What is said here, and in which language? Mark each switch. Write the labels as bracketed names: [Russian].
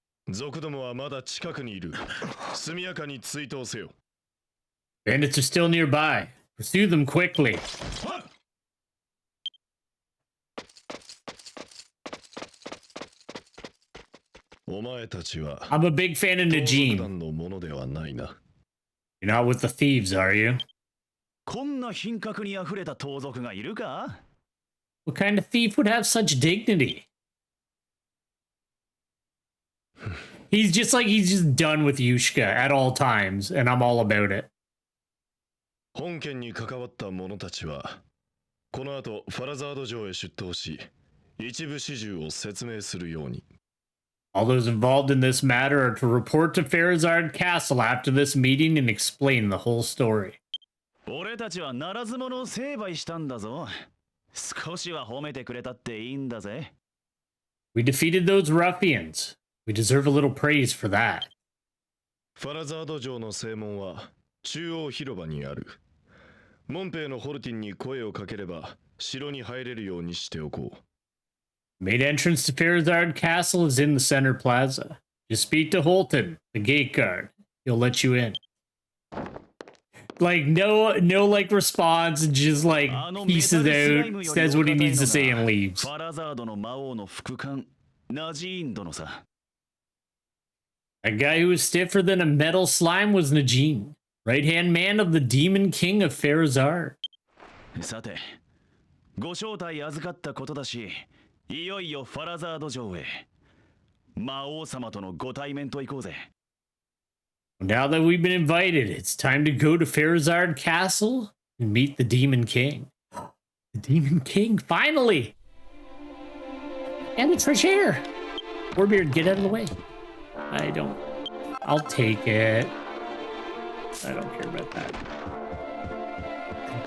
[Japanese] 族どもはまだ近くにいる。速やかに追悼せよ。 [English] Bandits are still nearby. Pursue them quickly. [Japanese] お前たちは [English] I'm a big fan of [Japanese] 盗賊 Najin. 団のものではないな。 [English] You're not with the thieves, are you? [Japanese] こんな品格にあふれた盗賊がいるか？ [English] What kind of thief would have such dignity? He's just done with Yushka at all times, and I'm all about it. [Japanese] 本件に関わった者たちはこの後ファラザード城へ出頭し、一部始終を説明するように。 [English] All those involved in this matter are to report to Farazard Castle after this meeting and explain the whole story. [Japanese] 俺たちはならず者を成敗したんだぞ。少しは褒めてくれたっていいんだぜ。 [English] We defeated those ruffians. We deserve a little praise for that. [Japanese] ファラザード城の正門は中央広場にある。門兵のホルティンに声をかければ城に入れるようにしておこう。 [English] Main entrance to Farazard Castle is in the center plaza. Just speak to Holton, the gate guard. He'll let you in. Like no like response, just like pieces out, says what he needs to say and leaves. [Japanese] ファラザードの魔王の副官、ナジーン殿さ。 [English] A guy who was stiffer than a metal slime was Najin, right-hand man of the Demon King of Farazard. [Japanese] さて、ご招待預かったことだし、いよいよファラザード城へ。魔王様とのご対面と行こうぜ。 [English] Now that we've been invited, it's time to go to Farazard Castle and meet the Demon King. The Demon King, finally! And it's fresh air! Warbeard, get out of the way. I'll take it. I don't care about that.